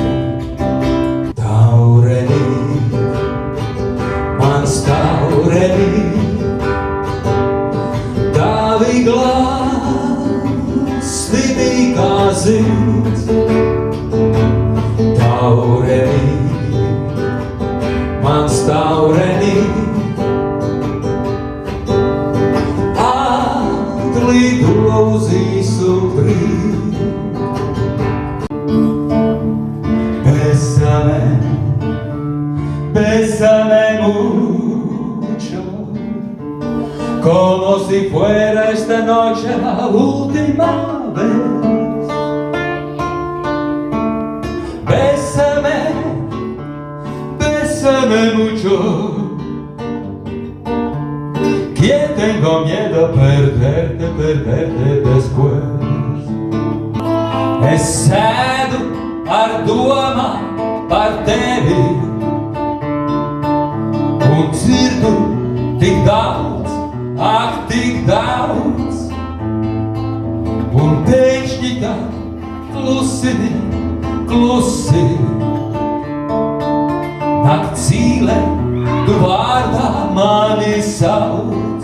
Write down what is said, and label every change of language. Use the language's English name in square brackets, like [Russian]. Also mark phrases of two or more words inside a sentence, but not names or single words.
[Latvian] Taureni, mans taureni, tavi glāsti bija kā zirds. Taureni, mans taureni, atlido uz īsu brīdi. [Spanish] Bésame mucho, como si fuera esta noche la última vez. Bésame mucho, que tengo miedo a perderte después. [Latvian] Es sēdu ar domām par tevi un dzirdu tik daudz, ak tik daudz. Un pēkšņi tā klusi nakt zīle, tu vārdā mani sauc.